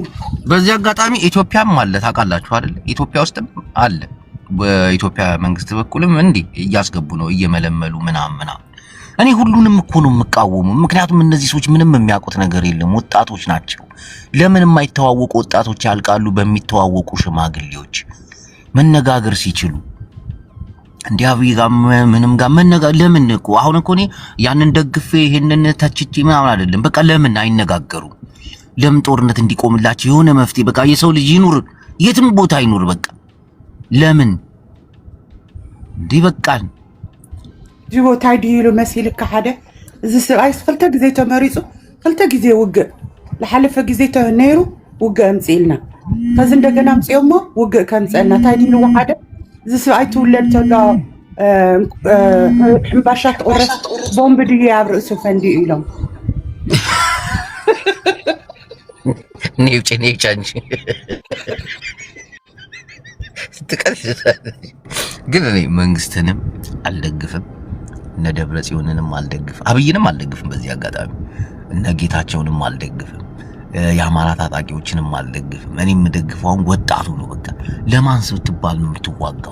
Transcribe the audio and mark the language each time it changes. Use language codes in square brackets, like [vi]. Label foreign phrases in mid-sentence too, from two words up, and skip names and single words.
[am] በዚህ አጋጣሚ ኢትዮጵያም አለ ታውቃላችሁ አይደል? ኢትዮጵያ ውስጥም አለ። በኢትዮጵያ መንግስት በኩልም እንዲህ እያስገቡ ነው እየመለመሉ ምናምን። እኔ ሁሉንም እኮ ነው የምቃወሙ። ምክንያቱም እነዚህ ሰዎች ምንም የሚያውቁት ነገር የለም። ወጣቶች ናቸው። ለምን የማይተዋወቁ ወጣቶች ያልቃሉ በሚተዋወቁ ሽማግሌዎች መነጋገር ሲችሉ። እንዲህ አብይ ጋር ምንም ጋር መነጋገር ለምን እኮ አሁን እኮ እኔ ያንን ደግፌ ይሄንን ተችቼ ምናምን አይደለም። በቃ ለምን አይነጋገሩም? ለምን ጦርነት እንዲቆምላቸው የሆነ መፍትሄ በቃ የሰው ልጅ ይኑር የትም ቦታ ይኑር በቃ ለምን እንዲህ በቃል [ti] ጅቦ ታዲሉ መሲልካ ሓደ እዚ ሰብኣይስ 2 ግዜ ተመሪጹ 2 ግዜ ውግእ ለሓለፈ ግዜ ነይሩ ውግእ ኣምፂልና ከዚ እንደገና ኣምፂኦሞ ውግእ ከምፀልና ታዲሉ ሓደ እዚ ሰብኣይ ትውለድ ተሎ ሕምባሻ ትቁረስ ቦምብ ድዩ ኣብ ርእሱ ፈንዲኡ ኢሎም [am] ኔውጭ እንጂ ግን እኔ መንግስትንም አልደግፍም እነ ደብረጽዮንንም አልደግፍም አብይንም አልደግፍም። በዚህ አጋጣሚ እነ ጌታቸውንም አልደግፍም። የአማራ ታጣቂዎችንም አልደግፍም። እኔ የምደግፈው ወጣቱ ነው። በቃ ለማንስ ብትባል ነው የምትዋጋው?